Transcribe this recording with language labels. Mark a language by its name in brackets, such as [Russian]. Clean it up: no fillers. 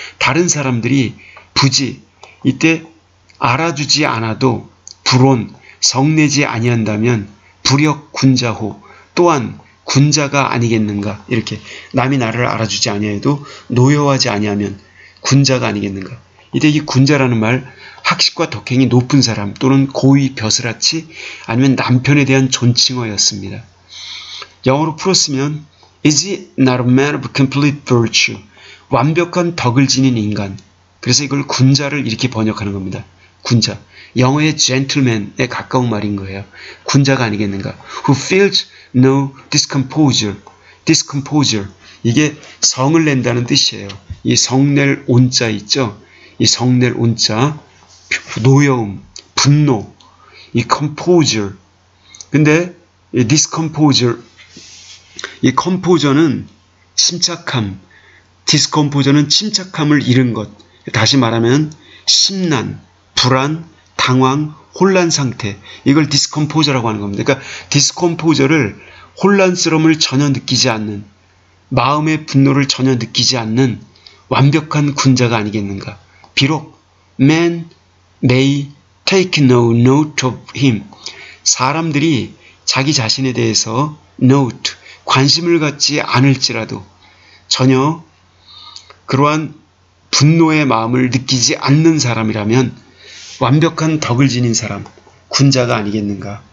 [Korean] 다른 사람들이 부지 이때 알아주지 않아도 불온 성내지 아니한다면 불역 군자호 또한 군자가 아니겠는가. 이렇게 남이 나를 알아주지 아니해도 노여워하지 아니하면 군자가 아니겠는가. 이때 이 군자라는 말 학식과 덕행이 높은 사람 또는 고위 벼슬아치 아니면 남편에 대한 존칭어였습니다. 영어로 풀었으면 [English] Is he not a man of complete virtue? [Korean] 완벽한 덕을 지닌 인간. 그래서 이걸 군자를 이렇게 번역하는 겁니다. 군자. 영어의 gentleman에 가까운 말인 거예요. 군자가 아니겠는가. [English] Who feels no discomposure. discomposure. [Korean] 이게 성을 낸다는 뜻이에요. 이 성낼 온자 있죠? 이 성낼 온자, 노여움, 분노, 이 composure. 근데 이 discomposure, 이 composure는 침착함, discomposure는 침착함을 잃은 것. 다시 말하면 심란, 불안, 당황, 혼란 상태. 이걸 discomposure라고 하는 겁니다. 그러니까 discomposure를 혼란스러움을 전혀 느끼지 않는, 마음의 분노를 전혀 느끼지 않는 완벽한 군자가 아니겠는가. 비록 [English] man may take no note of him. [Korean] 사람들이 자기 자신에 대해서 note, 관심을 갖지 않을지라도 전혀 그러한 분노의 마음을 느끼지 않는 사람이라면 완벽한 덕을 지닌 사람, 군자가 아니겠는가.